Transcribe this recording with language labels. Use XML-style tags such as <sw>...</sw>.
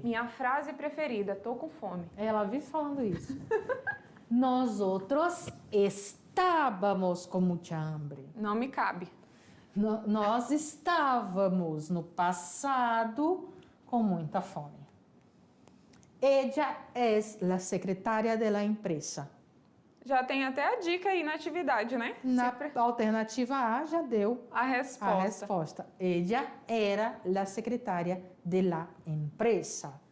<pt>Minha frase preferida, tô com fome. Ela vive falando isso. Nós estávamos com muita hambre. Não me cabe. Nós estávamos no passado com muita fome.</pt> <es>Ella es la secretaria de la empresa.</es> <pt>Já tem até a dica aí na atividade, né? Na alternativa A já deu A resposta. a resposta.</pt> <es>Ella era la secretaria de la empresa.</es>